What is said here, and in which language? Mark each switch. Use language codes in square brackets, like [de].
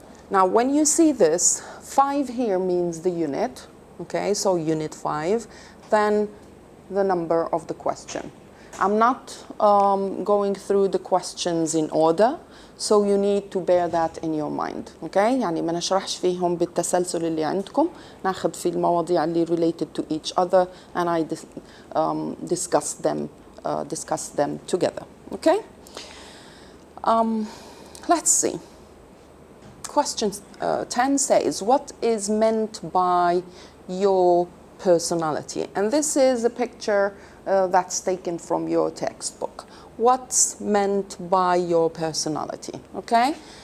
[en] Now, when you see this, 5 here means the unit, okay, so Unit 5, then the number of the question. I'm not going through the questions in order, so you need to bear that in your mind, okay? [ar] يعني ما نشرحش فيهم بالتسلسل اللي عندكم، ناخذ في المواضيع اللي [en] related to each other and I discuss them together, okay? Let's see. Question 10 says, what is meant by your personality? And this is a picture that's taken from your textbook. What's meant by your personality? Okay?